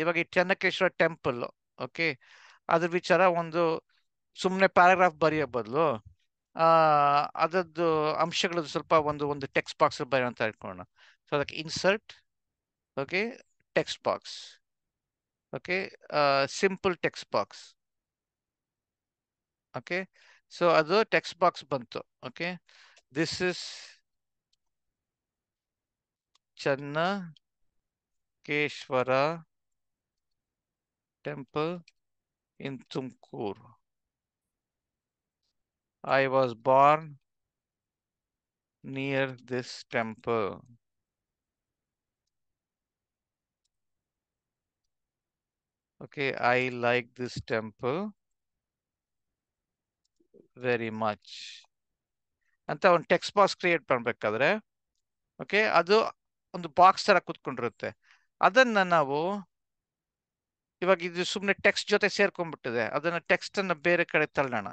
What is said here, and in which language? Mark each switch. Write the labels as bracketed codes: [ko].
[kn] ಇವಾಗ ಈ Chennakeshava temple, okay, ಅದ್ರ ವಿಚಾರ ಒಂದು ಸುಮ್ಮನೆ ಪ್ಯಾರಾಗ್ರಾಫ್ ಬರೆಯೋ ಬದಲು ಅದರದ್ದು ಅಂಶಗಳದ್ದು ಸ್ವಲ್ಪ ಒಂದು ಟೆಕ್ಸ್ಟ್ ಬಾಕ್ಸ್ ಬರೆಯೋ ಅಂತ ಇಟ್ಕೊಳ್ಳೋಣ. ಸೊ ಅದಕ್ಕೆ insert, okay, text box. [en] Okay, simple text box. Okay, so [kn] ಅದು text box ಬಂತು. [en] Okay, this is Channakeshwara temple in Tumkur. I was born near this temple. Okay, I like this temple very much. [kn] ಅಂತ ಒಂದು text box create ಮಾಡ್ಬೇಕಾದ್ರೆ okay ಅದು ಒಂದು box ತರ ಕೂತ್ಕೊಂಡಿರುತ್ತೆ. ಅದನ್ನ ನಾವು ಇವಾಗ ಇದು ಸುಮ್ಮನೆ ಟೆಕ್ಸ್ಟ್ ಜೊತೆ ಸೇರ್ಕೊಂಡ್ಬಿಟ್ಟಿದೆ, ಅದನ್ನ ಟೆಕ್ಸ್ಟ್ ಅನ್ನ ಬೇರೆ ಕಡೆ ತಳ್ಳೋಣ.